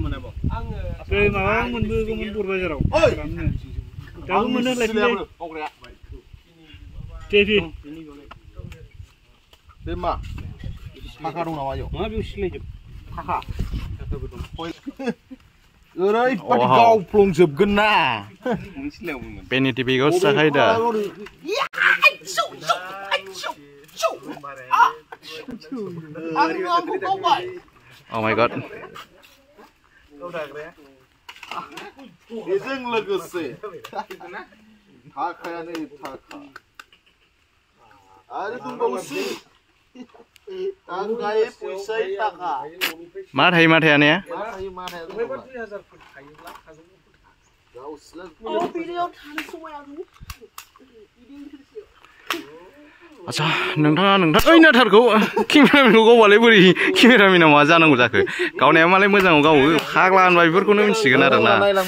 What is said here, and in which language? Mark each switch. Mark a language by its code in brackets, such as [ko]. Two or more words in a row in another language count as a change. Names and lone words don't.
[brx] माबा मोनबोगौमोन बर' बाजाराव दाबो मोनो लायफिनबाय बे मा थाखा दं नामा इयाव मा बेयाव सिलायजोब थाखा ओरैबादि गावफ्लंजोबगोन ना पेनिटि बेगाव जाखायो दा [en] Oh my god [brx] बेजों लोगोसे थाखायानो थाखा आरो दंबावोसो थाखाय फैसा थाखा मा थायो मा थाया ने आच्छा नोंथाङा ओइ नाथारखौ केमेरामेनखौ गावबालाय बोरै केमेरामेना मा जानांगौ जाखो गावनाया मालाय मोजाङाव गावो फाग्ला होनबा बेफोरखौनो मिथिगोन आरो ना